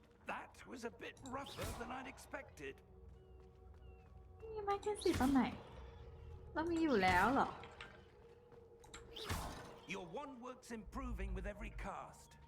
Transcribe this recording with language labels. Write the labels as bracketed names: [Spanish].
[English] That was a bit rougher than I'd expected. [Thai] มีไม้กายสิทธิ์ตอนไหน เรามีอยู่แล้วเหรอ [English] Your one work's improving with every cast.